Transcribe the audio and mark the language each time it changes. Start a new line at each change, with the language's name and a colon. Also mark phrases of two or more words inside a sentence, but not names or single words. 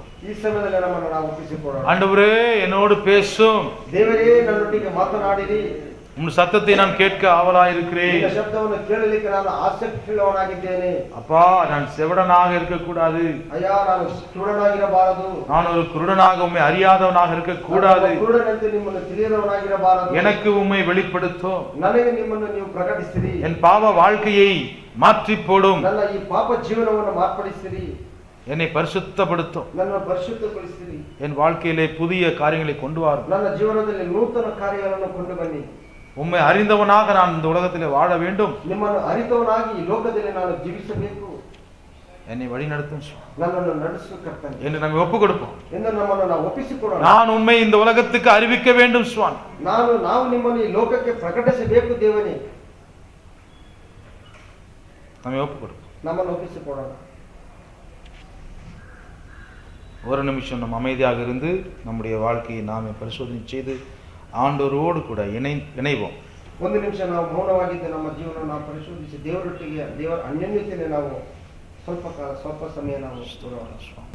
Kannada: ಈ ಸಮಯದಲ್ಲಿ ನಮ್ಮನ್ನು ನಾವು ಒಪ್ಪಿಸಿಕೊಳ್ಳೋಣ.
Tamil: ஆண்டவரே என்னோடு பேசும்,
Kannada: ದೇವರೇ ನನ್ನೊಟ್ಟಿಗೆ ಮಾತನಾಡಿರಿ,
Tamil: உன் சத்தத்தை நான் கேட்க ஆவலாயிருக்கிறேன்.
Kannada: ನಿನ್ನ ಶಬ್ದವನ್ನು ಕೇಳಲಿಕ್ಕೆ ನಾನು ಆಸಕ್ತಿಯುಳ್ಳವನಾಗಿದ್ದೇನೆ.
Tamil: அப்பா, நான் செவடனாக இருக்கக்கூடாது,
Kannada: ಅಯ್ಯ, ನಾನು ಕಿವುಡನಾಗಿರಬಾರದು,
Tamil: நான் ஒரு குருடனாக உம்மை அறியாதவனாக இருக்கக்கூடாது.
Kannada: ಕುರುಡನಂತೆ ನಿಮ್ಮನ್ನು ತಿಳಿಯದವನಾಗಿರಬಾರದು.
Tamil: எனக்கு உம்மை வெளிப்படுத்தும்,
Kannada: ನನಗೆ ನಿಮ್ಮನ್ನು ನೀವು ಪ್ರಕಟಿಸಿರಿ.
Tamil: என் பாவ வாழ்க்கையை மாற்றி போடும்,
Kannada: ನನ್ನ ಈ ಪಾಪ ಜೀವನವನ್ನು ಮಾರ್ಪಡಿಸಿರಿ.
Tamil: என்னை பரிசுத்தப்படுத்தும்,
Kannada: ನನ್ನನ್ನು ಪರಿಶುದ್ಧಗೊಳಿಸಿರಿ.
Tamil: என் வாழ்க்கையிலே புதிய காரியங்களை கொண்டு வரும்.
Kannada: ನನ್ನ ಜೀವನದಲ್ಲಿ ನೂತನ ಕಾರ್ಯಗಳನ್ನು ಕೊಂಡು ಬನ್ನಿ.
Tamil: உம்மை அறிந்தவனாக நான் இந்த உலகத்திலே வாழ வேண்டும்,
Kannada: ನಿಮ್ಮನ್ನು ಅರಿತವನಾಗಿ ಈ ಲೋಕದಲ್ಲಿ ನಾನು ಜೀವಿಸಬೇಕು.
Tamil: என்னை வழி நடத்தும்
Kannada: ನನ್ನನ್ನು ನಡೆಸು ಕರ್ತನೆ
Tamil: என்று நம்ம ஒப்பு கொடுப்போம்.
Kannada: ಎಂದು ನಮ್ಮನ್ನು ನಾವು ಒಪ್ಪಿಸಿಕೊಡೋಣ.
Tamil: நான் உண்மை இந்த உலகத்துக்கு அறிவிக்க வேண்டும் சுவாமி.
Kannada: ನಾವು ನಿಮ್ಮನ್ನು ಈ ಲೋಕಕ್ಕೆ ಪ್ರಕಟಿಸಬೇಕು ದೇವನೇ.
Tamil: நம்ம ஒப்பு கொடுப்போம்.
Kannada: ನಮ್ಮನ್ನು ಒಪ್ಪಿಸಿಕೊಡೋಣ.
Tamil: ஒரு நிமிஷம் நம்ம அமைதியாக இருந்து நம்முடைய வாழ்க்கையை நாமே பரிசோதனை செய்து ஆண்டவரோடு கூட இணைவோம்.
Kannada: ಒಂದು ನಿಮಿಷ ನಾವು ಮೌನವಾಗಿದ್ದು ನಮ್ಮ ಜೀವನ ನಾವು ಪರಿಶೋಧಿಸಿ ದೇವರೊಟ್ಟಿಗೆ ದೇವರ ಅನ್ಯೋನ್ಯತೆಯನ್ನು ನಾವು ಸ್ವಲ್ಪ ಸಮಯ ನಾವು